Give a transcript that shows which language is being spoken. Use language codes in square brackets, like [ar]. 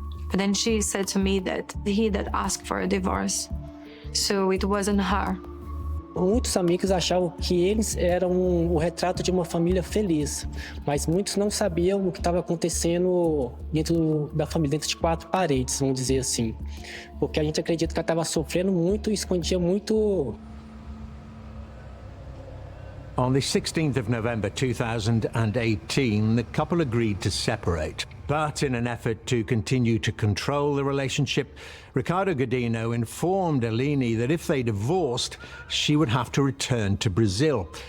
[en] But then she said to me that he that asked for a divorce. So it wasn't her. [pt] Muitos amigos achavam que eles eram o retrato de uma família feliz, mas muitos não sabiam o que estava acontecendo dentro da família, dentro de quatro paredes, vamos dizer assim. Porque a gente acredita que ela estava sofrendo muito e escondia muito. [en] On the 16th of November 2018, the couple agreed to separate. But in an effort to continue to control the relationship, Ricardo Godinho informed Eleni that if they divorced, she would have to return to Brazil.